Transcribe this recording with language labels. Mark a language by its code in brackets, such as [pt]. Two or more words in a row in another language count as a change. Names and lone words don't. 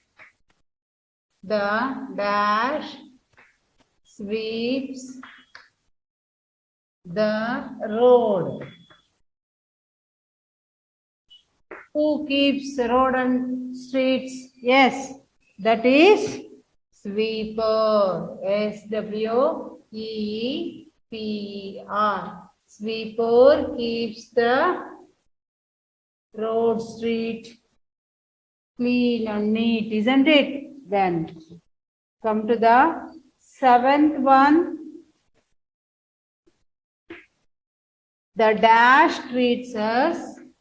[en] The dash sweeps the road. Who keeps road and streets? Yes, that is sweeper. S-W-E-E-P-E-R. Sweeper keeps the road, street clean and neat, isn't it? Then come to the seventh one. The dash treats us.